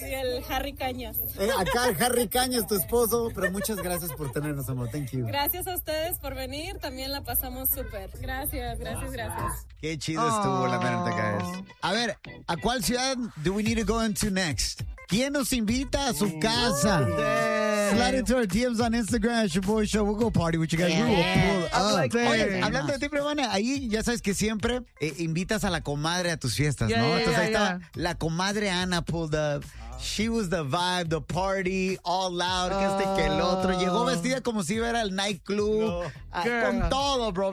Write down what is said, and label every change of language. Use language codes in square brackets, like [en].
[es] Y el Harry Cañas. Acá el Harry Cañas, tu esposo. Pero muchas gracias por tenernos, amor. Thank you. Gracias a ustedes por venir. También la pasamos súper. Gracias. Qué chido estuvo la verdad, [en] guys. [es] A ver, ¿a cuál ciudad [en] do we need to go into next? [es] ¿Quién nos invita a su casa? [en] Slide into our DMs on Instagram, it's your boy show. We'll go party with you guys. We will pull up. [es] Hablando de ti, Primana, ahí ya sabes que siempre invitas a la comadre a tus fiestas, ¿no? Entonces ahí estaba la comadre Ana [en] pulled up. [es] She was the vibe, the party, all loud, que este que el otro. Llegó vestida como si fuera el nightclub. [en] Con todo, bro.